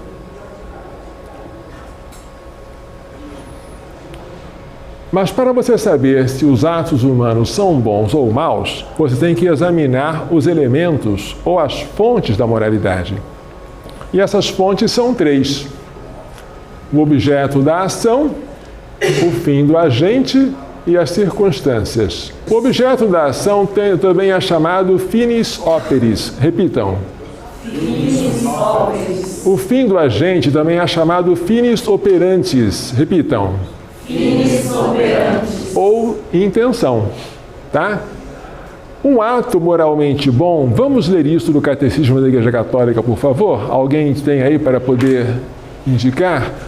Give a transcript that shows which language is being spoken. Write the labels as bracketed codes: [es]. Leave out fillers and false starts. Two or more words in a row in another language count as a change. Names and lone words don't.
[pt] Mas para você saber se os atos humanos são bons ou maus, você tem que examinar os elementos ou as fontes da moralidade. E essas fontes são três: o objeto da ação, o fim do agente e as circunstâncias. O objeto da ação também é chamado [la] finis operis. [pt] Repitam. [la] Finis operis. [pt] O fim do agente também é chamado [la] finis operantes. [pt] Repitam. [la] Finis operantes. [pt] Ou intenção, tá? Um ato moralmente bom, vamos ler isso do Catecismo da Igreja Católica, por favor? Alguém tem aí para poder indicar?